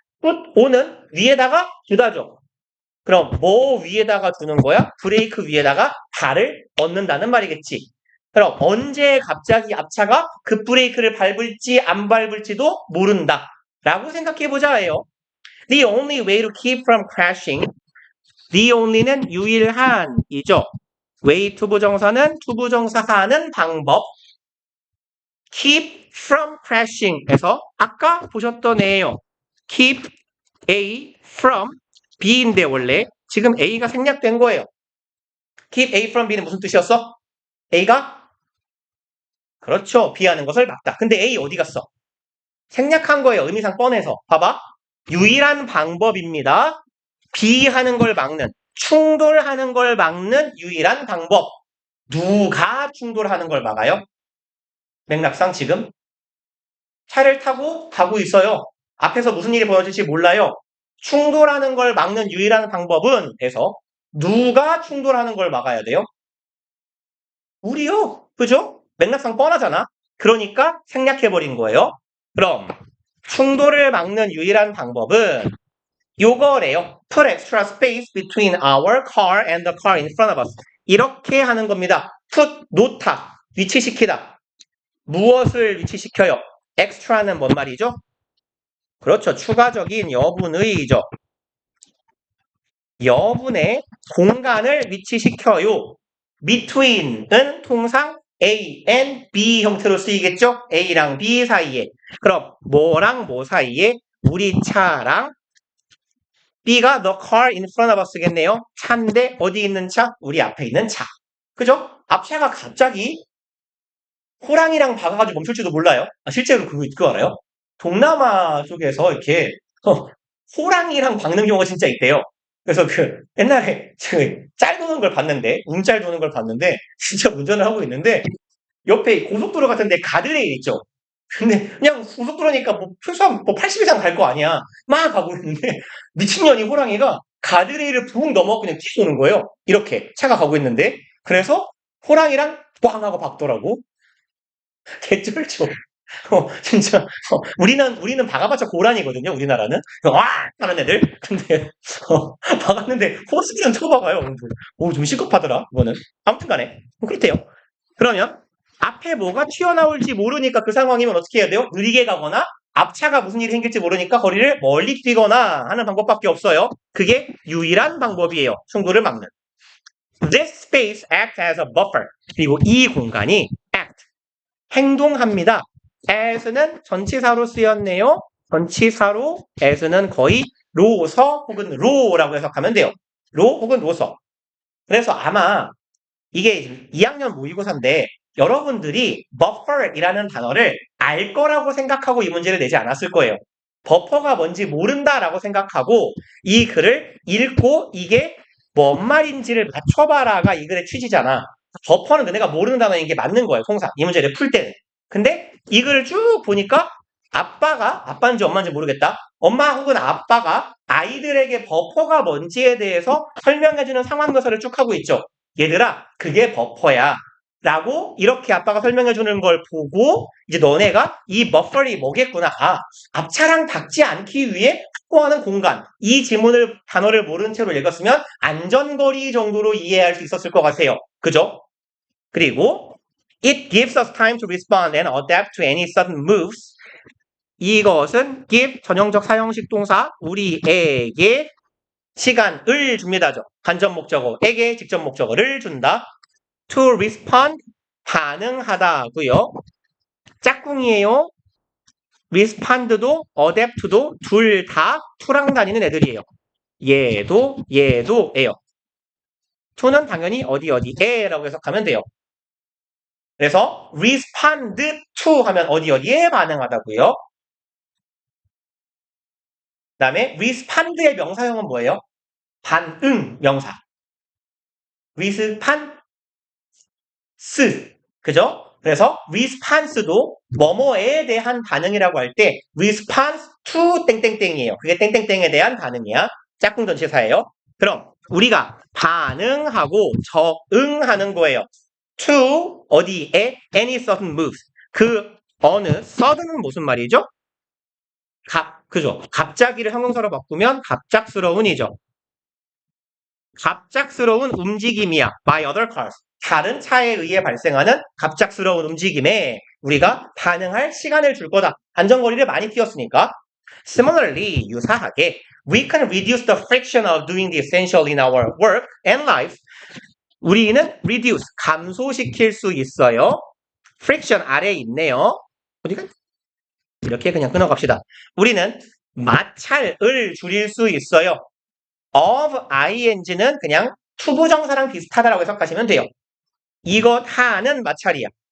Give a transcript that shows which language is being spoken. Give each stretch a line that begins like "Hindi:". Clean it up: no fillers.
Korean: put on은 위에다가 두다죠. 그럼 뭐 위에다가 두는 거야? 브레이크 위에다가 발을 얻는다는 말이겠지. 그럼 언제 갑자기 앞차가 급브레이크를 밟을지 안 밟을지도 모른다 라고 생각해보자예요.
English: The only way to keep from crashing. The only
Korean: 는 유일한이죠. way to 부정사는 to 부정사 하는 방법. keep from crashing에서 아까 보셨던 애예요. keep A from B인데 원래 지금 A가 생략된 거예요. keep A from B는 무슨 뜻이었어? A가 그렇죠. B 하는 것을 막다. 근데 A 어디 갔어? 생략한 거예요. 의미상 뻔해서. 봐봐. 유일한 방법입니다. B 하는 걸 막는, 충돌하는 걸 막는 유일한 방법. 누가 충돌하는 걸 막아요? 맥락상 지금 차를 타고 가고 있어요. 앞에서 무슨 일이 벌어질지 몰라요. 충돌하는 걸 막는 유일한 방법은 해서 누가 충돌하는 걸 막아야 돼요? 우리요. 그죠? 맥락상 뻔하잖아. 그러니까 생략해버린 거예요. 그럼 충돌을 막는 유일한 방법은 요거래요.
English: Put extra space between our car and the car in front of us.
Korean: 이렇게 하는 겁니다. Put, 놓다, 위치시키다. 무엇을 위치시켜요? extra는 뭔 말이죠? 그렇죠. 추가적인 여분의죠. 여분의 공간을 위치시켜요. between은 통상 A and B 형태로 쓰이겠죠? A랑 B 사이에. 그럼 뭐랑 뭐 사이에? 우리 차랑 B가 the car in front of us겠네요. 차인데 어디 있는 차? 우리 앞에 있는 차. 그죠? 앞차가 갑자기 호랑이랑 박아가지고 멈출지도 몰라요. 실제로 그거 알아요? 동남아 쪽에서 이렇게 호랑이랑 박는 경우가 진짜 있대요. 그래서 옛날에 짤 도는 걸 봤는데, 움짤 도는 걸 봤는데, 진짜 운전을 하고 있는데, 옆에 고속도로 같은데 가드레일 있죠? 근데 그냥 고속도로니까 뭐 최소한 뭐 80 이상 갈 거 아니야. 막 가고 있는데, 미친년이 호랑이가 가드레일을 붕 넘어 그냥 튀어 오는 거예요. 이렇게 차가 가고 있는데, 그래서 호랑이랑 꽝 하고 박더라고. 개쩔죠. 진짜. 우리는 박아봤자 고란이거든요, 우리나라는. 와! 하는 애들. 근데, 박았는데, 호스기는 쳐박아요. 좀 시급하더라, 이거는. 아무튼 간에. 그렇대요. 그러면, 앞에 뭐가 튀어나올지 모르니까 그 상황이면 어떻게 해야 돼요? 느리게 가거나, 앞차가 무슨 일이 생길지 모르니까 거리를 멀리 뛰거나 하는 방법밖에 없어요. 그게 유일한 방법이에요. 충돌을 막는.
English: This space acts as a buffer.
Korean: 그리고 이 공간이 act. 행동합니다. as는 전치사로 쓰였네요. 전치사로 as는 거의 로서 혹은 로라고 해석하면 돼요. 로 혹은 로서. 그래서 아마 이게 2학년 모의고사인데 여러분들이 buffer이라는 단어를 알 거라고 생각하고 이 문제를 내지 않았을 거예요. 버퍼가 뭔지 모른다라고 생각하고 이 글을 읽고 이게 뭔 말인지를 맞춰봐라가 이 글의 취지잖아. 버퍼는 너네가 모르는 단어인 게 맞는 거예요. 통상 이 문제를 풀 때는. 근데 이 글을 쭉 보니까 아빠인지 엄마인지 모르겠다. 엄마 혹은 아빠가 아이들에게 버퍼가 뭔지에 대해서 설명해주는 상황 묘사를 쭉 하고 있죠. 얘들아, 그게 버퍼야. 라고 이렇게 아빠가 설명해주는 걸 보고 이제 너네가 이 버퍼리 뭐겠구나. 앞차랑 닿지 않기 위해 확보하는 공간. 이 단어를 모른 채로 읽었으면 안전거리 정도로 이해할 수 있었을 것 같아요. 그죠?
English: 그리고 It gives us time to respond and adapt to any sudden moves.
Korean: 이것은 give 전형적 사형식 동사 우리에게 시간을 줍니다죠. 간접 목적어에게 직접 목적어를 준다. To respond 반응하다고요. 짝꿍이에요. respond도 adapt도 둘 다 to랑 다니는 애들이에요. 얘도예요. to는 당연히 어디에라고 해석하면 돼요. 그래서 respond to 하면 어디에 반응하다고요. 그 다음에 respond의 명사형은 뭐예요? 반응 명사. response. 그죠? 그래서 response도 뭐뭐에 대한 반응이라고 할 때 response to 땡땡땡이에요. 그게 땡땡땡에 대한 반응이야. 짝꿍 전치사예요. 그럼 우리가 반응하고 적응하는 거예요. to 어디에
English: any sudden moves.
Korean: 그 어느 sudden은 무슨 말이죠? 그죠? 갑자기를 형용사로 바꾸면 갑작스러운이죠. 갑작스러운 움직임이야.
English: by other cars.
Korean: 다른 차에 의해 발생하는 갑작스러운 움직임에 우리가 반응할 시간을 줄 거다. 안전거리를 많이 뛰었으니까.
English: Similarly, 유사하게, we can reduce the friction of doing the essential in our work and life.
Korean: 우리는 reduce, 감소시킬 수 있어요. friction 아래에 있네요. 어디가? 이렇게 그냥 끊어갑시다. 우리는 마찰을 줄일 수 있어요. of ing는 그냥 투부정사랑 비슷하다라고 해석하시면 돼요. 이것 하는 마찰이야.